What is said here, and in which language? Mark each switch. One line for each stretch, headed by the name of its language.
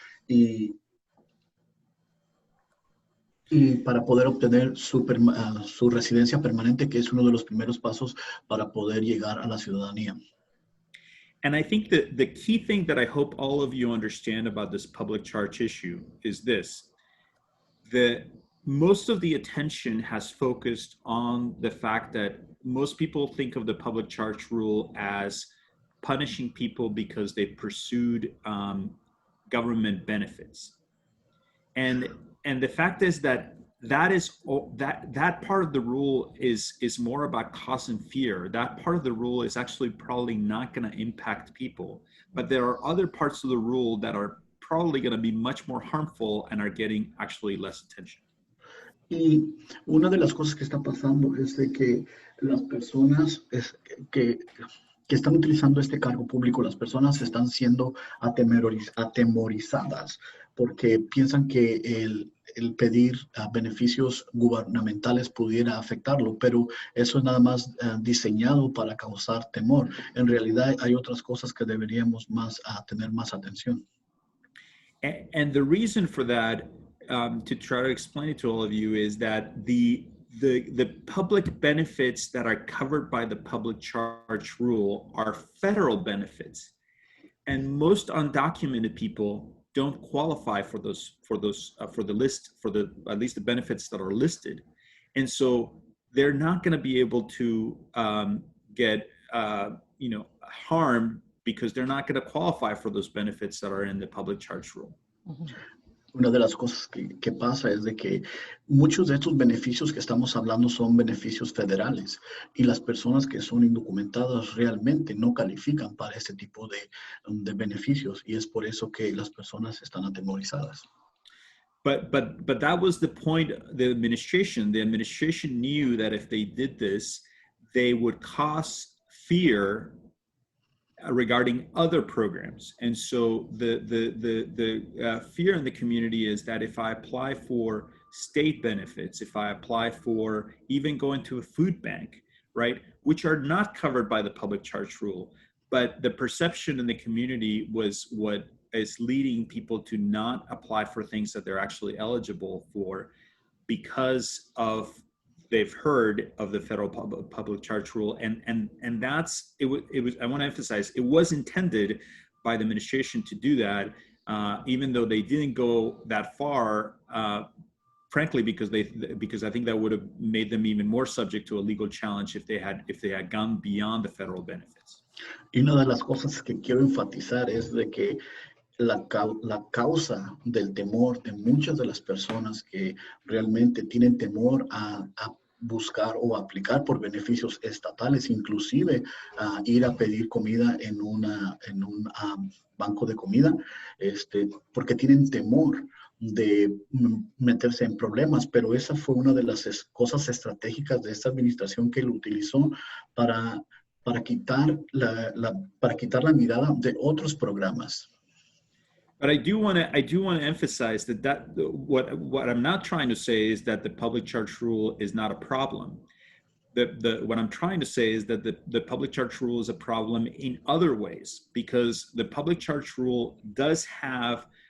Spanish: Y para poder obtener su residencia permanente, que es uno de los primeros pasos para poder llegar a la ciudadanía.
English: And I think that the key thing that I hope all of you understand about this public charge issue is this: that most of the attention has focused on the fact that most people think of the public charge rule as punishing people because they pursued government benefits. And the fact is that that part of the rule is more about causing fear. That part of the rule is actually probably not going to impact people, but there are other parts of the rule that are probably going to be much more harmful and are getting actually less attention.
Spanish: Y una de las cosas que está pasando es de que las personas que están utilizando este cargo público, las personas están siendo atemorizadas porque piensan que el pedir beneficios gubernamentales pudiera afectarlo, pero eso es nada más diseñado para causar temor. En realidad hay otras cosas que deberíamos tener más atención.
English: And the reason for that, to try to explain it to all of you, is that the public benefits that are covered by the public charge rule are federal benefits, and most undocumented people don't qualify for the list, at least the benefits that are listed, and so they're not going to be able to get harmed because they're not going to qualify for those benefits that are in the public charge rule.
Spanish: Una de las cosas que pasa es de que muchos de estos beneficios que estamos hablando son beneficios federales y las personas que son indocumentadas realmente no califican para este tipo de beneficios y es por eso que las personas están atemorizadas.
English: But that was the point. The administration knew that if they did this, they would cause fear regarding other programs. And so the fear in the community is that if I apply for state benefits, if I apply for even going to a food bank, right, which are not covered by the public charge rule, but the perception in the community was what is leading people to not apply for things that they're actually eligible for because of they've heard of the federal public charge rule, and that's it was I want to emphasize it was intended by the administration to do that, even though they didn't go that far, frankly, because I think that would have made them even more subject to a legal challenge if they had gone beyond the federal benefits.
Spanish: Y una de las cosas que quiero enfatizar es de que la causa del temor de muchas de las personas que realmente tienen temor a buscar o aplicar por beneficios estatales, inclusive ir a pedir comida en un banco de comida, porque tienen temor de meterse en problemas, pero esa fue una de las cosas estratégicas de esta administración que lo utilizó para quitar la mirada de otros programas.
English: But I do want to emphasize that what I'm not trying to say is that the public charge rule is not a problem. What I'm trying to say is that the public charge rule is a problem in other ways, because the public charge rule does have